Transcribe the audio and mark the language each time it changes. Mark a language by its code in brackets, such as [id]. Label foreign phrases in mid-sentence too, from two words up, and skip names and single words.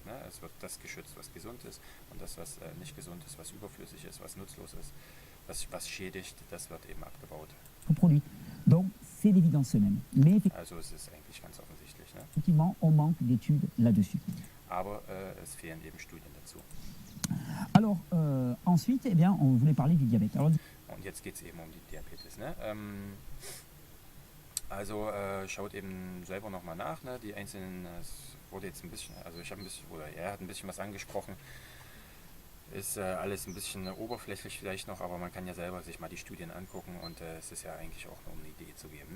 [de] Ne? Es wird das geschützt, was gesund ist, und das, was nicht gesund ist, was überflüssig ist, was nutzlos ist, was schädigt, das wird eben abgebaut. [fr] Donc c'est l'évidence même. Mais [de] also es ist eigentlich ganz offensichtlich. Ne? [fr] Effectivement, on manque d'études là-dessus. [de] Aber es fehlen eben Studien dazu. [fr] Alors ensuite, eh bien, on voulait parler du diabète. Alors, [de] und jetzt geht es eben um die Diabetes. Ne? Also schaut eben selber nochmal nach, ne? Die einzelnen, es wurde jetzt ein bisschen, also ich habe ein bisschen, oder er hat ein bisschen was angesprochen, ist alles ein bisschen oberflächlich vielleicht noch, aber man kann ja selber sich mal die Studien angucken, und es ist ja eigentlich auch nur um eine Idee zu geben, ne?